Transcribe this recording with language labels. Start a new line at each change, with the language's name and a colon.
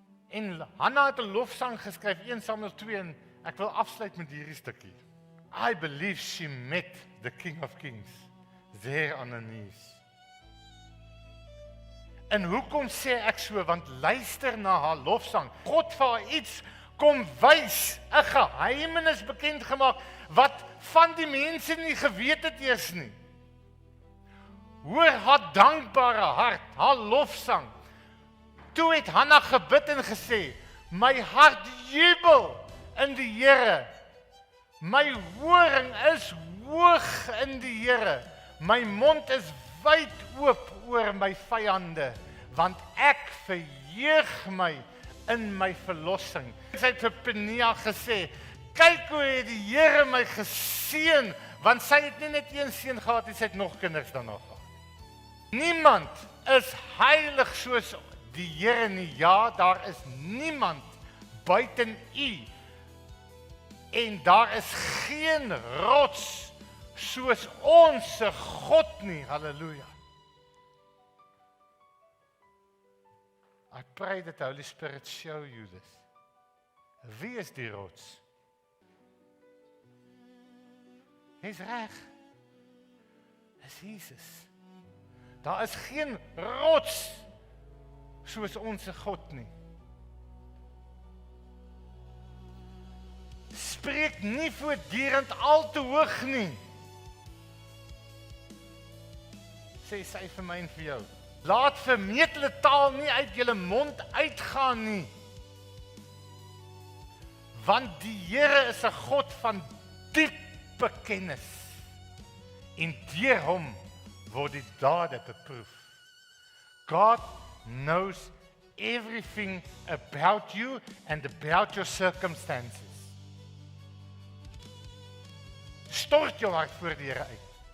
Afrikaans: En Hanna het 'n lofsang geskryf, 1 Samuel 2, en ek wil afsluit met hierdie stukkie.
English: I believe she met the King of Kings there on her knees.
Afrikaans: En hoekom sê ek so? Want luister na haar lofsang. God vir haar iets kom wys, 'n geheimenis bekend gemaak, wat van die mense nie geweet het eers nie. Hoor haar dankbare hart, haar lofsang. Toe het Hanna gebid en gesê, my hart jubel in die Here. My horing is hoog in die Here. My mond is wyd oop oor my vyande, want ek verheug my in my verlossing. Sy het vir Penia gesê, kyk hoe het die Here my geseën, want sy het nie net een seun gehad, sy het nog kinders daarna gehad. Niemand is heilig soos die Here nie. Ja, daar is niemand buiten U. En daar is geen rots soos ons God nie. Halleluja.
English: I pray that the Holy Spirit show you this.
Afrikaans: Wie is die rots? Hy's reg. Dis Jesus. Daar is geen rots soos ons God nie. Spreek nie voortdurend al te hoog nie. Sê sy vir my en vir jou. Laat vermetele taal nie uit julle mond uitgaan nie. Want die Here is 'n God van diepe kennis. En deur hom word die dade beproef.
English: God knows everything about you and about your circumstances.
Afrikaans: Stort jou hart voor die Here uit.